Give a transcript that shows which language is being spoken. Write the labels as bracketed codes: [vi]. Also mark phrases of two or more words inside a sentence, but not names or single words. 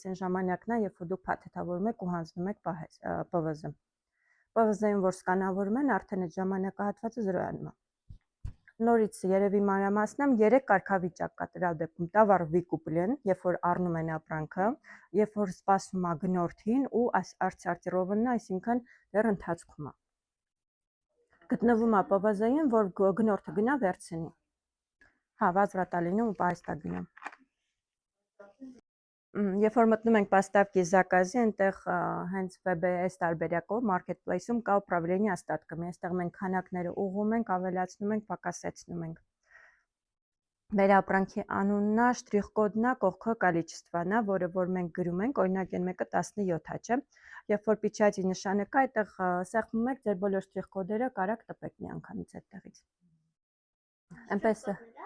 [hy] այն ժամանակն է, երբ որ դուք փաթեթավորում եք ու հանձնում եք ՊՎԶ։ ՊՎԶ-ին որ սկանավորում են, արդեն այդ ժամանակահատվածը 0-անում է։ Նորից երևի մանրամասնեմ, 3 կարգավիճակ կա տվյալ դեպքում՝ [ru] товар выкуплен, [hy] երբ որ առնում են ապրանքը, երբ որ սպասում է գնորդին ու արտսարտիրովն է, այսինքն դեռ ընթացքում է։ Գտնվում է ՊՎԶ-ին, որ գնորդը գնա վերցնի։ Հա, վազվրատ է լինում ու պահեստ է գնում։ Երբ որ մտնում ենք [ru] поставки заказы, [hy] այնտեղ հենց WebS տարբերակով marketplace-ում կա [ru] управление остатками, [hy] այստեղ մենք քանակները ուղղում ենք, ավելացնում ենք, պակասեցնում ենք։ Մեր ապրանքի անունն է, շտրիխ-կոդն է, կողքը количествն է, որը որ մենք գրում ենք, օրինակ այն մեկը 17 է, չէ։ Երբ որ պիչյատի նշանը կա, այդտեղ սեղմում եք ձեր բոլոր շտրիխ-կոդերը, կարաք տպեք միանգամից այդտեղից։ Այնպես է։